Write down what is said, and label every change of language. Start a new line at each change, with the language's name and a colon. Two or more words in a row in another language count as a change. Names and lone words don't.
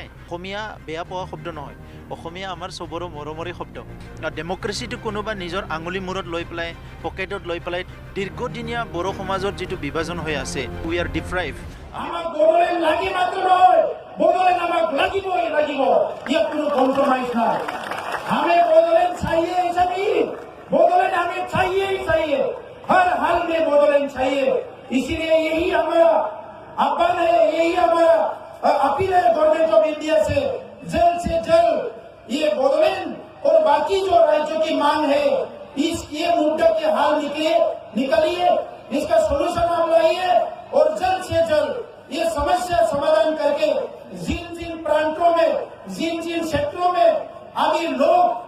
Assamese: অসমীয়া বেয়া পোৱা শব্দ নহয়, অসমীয়া আমাৰ চবৰে মৰমৰে শব্দ। ডেমক্ৰেচিটো কোনোবা নিজৰ আঙুলি মূৰত লৈ পেলাই, পকেটত লৈ পেলাই দীৰ্ঘদিনীয়া বড়ো সমাজৰ যিটো বিভাজন হৈ আছে,
English: we are deprived.
Assamese: আমাক বড়োলেণ্ড লাগি মাত্ৰ নহয়, বড়োলেণ্ড আমাক লাগিব, ইয়াত কোনো কম্প্ৰমাইজ নাই।
Hindi: हमें बोडोलैंड चाहिए ही चाहिए, बोडोलैंड हमें चाहिए ही चाहिए, हर हाल में बोडोलैंड चाहिए। इसीलिए यही हमारा आह्वान है, यही हमारा अपील है
English: government of India
Hindi: से जल्द ये बोडोलैंड और बाकी जो राज्यों की मांग है, ये मुद्दे के हाल निकलिए, इसका सोल्यूशन आप लाइए और जल्द से जल्द ये समस्या समाधान करके जिन प्रांतों में, जिन क्षेत्रों में अभी लोग